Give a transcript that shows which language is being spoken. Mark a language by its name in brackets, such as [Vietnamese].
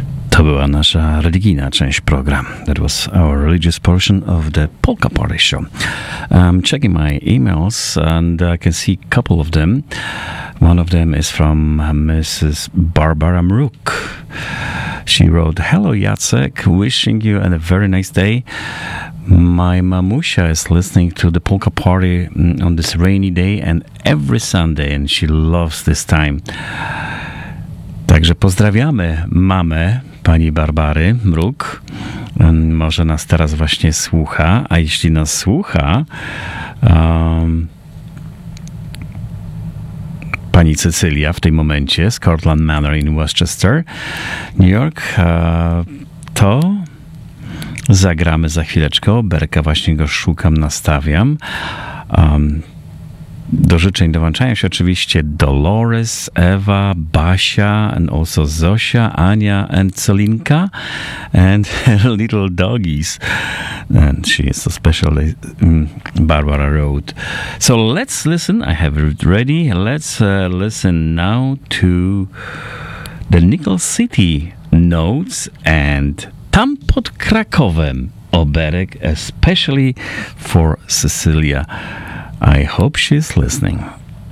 [Polish] To była nasza religijna część programu. [English] That was our religious portion of the Polka Party Show. I'm checking my emails and I can see a couple of them. One of them is from Mrs. Barbara Mruk. She wrote, "Hello Jacek, wishing you a very nice day. My mamusia is listening to the Polka Party on this rainy day and every Sunday, and she loves this time." [Polish] Także pozdrawiamy mamę pani Barbary Mruk. Może nas teraz właśnie słucha, a jeśli nas słucha, pani Cecylia w tej momencie z Cortland Manor in Westchester, New York, to zagramy za chwileczkę. Berka właśnie go szukam, nastawiam. Do życzeń dołączają się oczywiście [English] Dolores, Ewa, Basia, and also Zosia, Ania, and Celinka, and her little doggies. And she is so special, Barbara wrote. So let's listen, I have it ready, let's listen now to the Nickel City Notes and Tam pod Krakowem, Oberek, especially for Cecilia. I hope she's listening.